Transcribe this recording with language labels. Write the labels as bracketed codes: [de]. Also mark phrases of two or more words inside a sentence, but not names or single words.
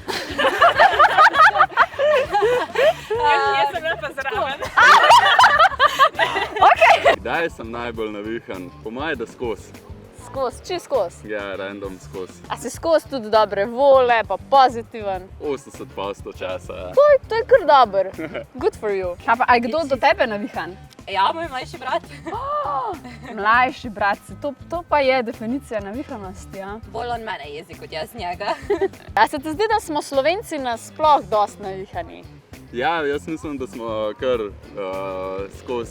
[sl] Jaz sem bila pa zraven. Kdaj sem najbolj navihan? Po moje, da skozi. Skozi, či skozi? Ja, random skozi. A si skozi tudi dobre vole, pa pozitiven? 80% časa, ja. To je kar dober. [en] Good for you. [sl] A je kdo do tebe navihan? Ja, moj mlajši brat. Mlajši brat si, to pa je definicija navihanosti, ja? Bolj on mene jezi kot jaz njega. A se ti zdi, da smo Slovenci nasploh dosti navihani? Ja, jaz mislim, da smo kar skozi.